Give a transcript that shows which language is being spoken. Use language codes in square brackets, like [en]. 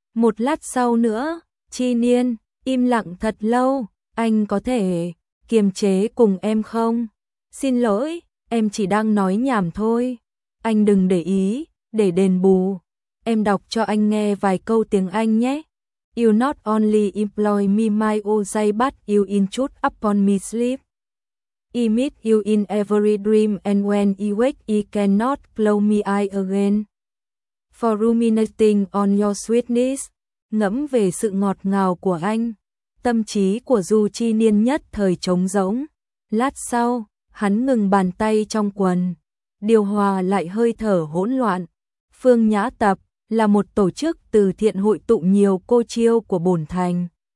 [vi] Một lát sau nữa, Chi Niên, im lặng thật lâu. Anh có thể kiềm chế cùng em không? Xin lỗi, em chỉ đang nói nhảm thôi. Anh đừng để ý, để đền bù. Em đọc cho anh nghe vài câu tiếng Anh nhé. [en] You not only employ me my old day but you intrude upon me sleep. I meet you in every dream and when I wake I cannot close my eyes again. For ruminating on your sweetness. [vi] Ngẫm về sự ngọt ngào của anh. Tâm trí của Du Chi Niên nhất thời trống rỗng. Lát sau, hắn ngừng bàn tay trong quần. Điều hòa lại hơi thở hỗn loạn. Phương Nhã Tập là một tổ chức từ thiện hội tụ nhiều cô chiêu của bổn thành.